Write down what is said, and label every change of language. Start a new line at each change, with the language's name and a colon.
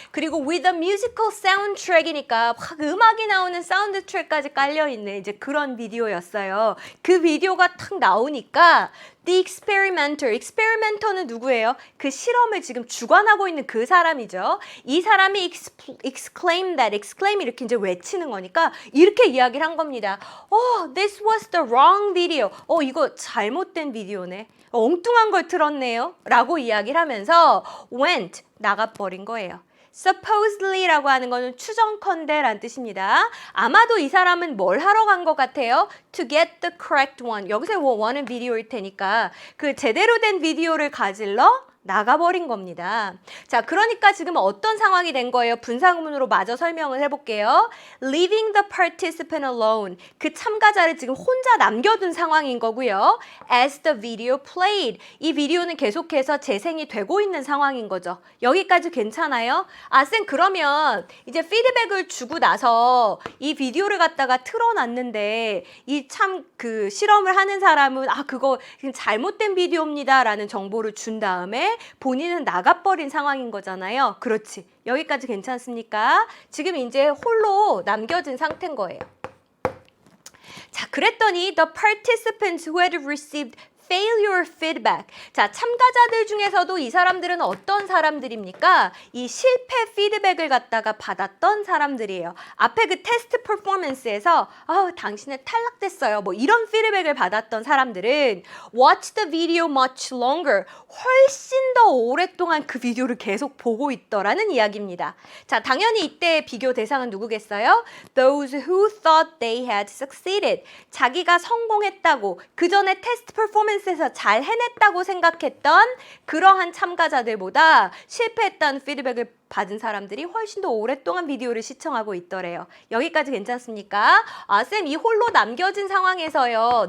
Korean: 그리고
English: with a musical soundtrack
Korean: 이니까 확 음악이 나오는 사운드 트랙까지 깔려있는 이제 그런 비디오였어요. 그 비디오가 탁 나오니까
English: The experimenter
Korean: 는 누구예요? 그 실험을 지금 주관하고 있는 그 사람이죠. 이 사람이 exclaim 이렇게 이제 외치는 거니까 이렇게 이야기를 한 겁니다.
English: This was the wrong video.
Korean: 이거 잘못된 비디오네. 엉뚱한 걸 틀었네요. 라고 이야기를 하면서 went, 나가버린 거예요. supposedly라고 하는 거는 추정컨대 라는 뜻입니다. 아마도 이 사람은 뭘 하러 간 것 같아요?
English: To get the correct one.
Korean: 여기서 one은 비디오일 테니까 그 제대로 된 비디오를 가지러 나가버린 겁니다. 자, 그러니까 지금 어떤 상황이 된 거예요? 분사구문으로 마저 설명을 해볼게요.
English: Leaving the participant alone.
Korean: 그 참가자를 지금 혼자 남겨둔 상황인 거고요.
English: As the video played.
Korean: 이 비디오는 계속해서 재생이 되고 있는 상황인 거죠. 여기까지 괜찮아요? 아, 쌤, 그러면 이제 피드백을 주고 나서 이 비디오를 갖다가 틀어놨는데 이 참 그 실험을 하는 사람은 그거 잘못된 비디오입니다 라는 정보를 준 다음에 때문에 본인은 나가버린 상황인 거잖아요. 그렇지. 여기까지 괜찮습니까? 지금 이제 홀로 남겨진 상태인 거예요. 자, 그랬더니
English: the participants who had received failure feedback.
Korean: 자, 참가자들 중에서도 이 사람들은 어떤 사람들입니까? 이 실패 피드백을 갖다가 받았던 사람들이에요. 앞에 그 테스트 퍼포먼스에서 당신은 탈락됐어요. 뭐 이런 피드백을 받았던 사람들은
English: watch the video much longer.
Korean: 훨씬 더 오랫동안 그 비디오를 계속 보고 있더라는 이야기입니다. 자, 당연히 이때 비교 대상은 누구겠어요?
English: Those who thought they had succeeded.
Korean: 자기가 성공했다고 그 전에 테스트 퍼포먼스에서 잘 해냈다고 생각했던 그러한 참가자들보다 실패했다는 피드백을 받은 사람들이 훨씬 더 오랫동안 비디오를 시청하고 있더래요. 여기까지 괜찮습니까? 쌤, 이 홀로 남겨진 상황에서요.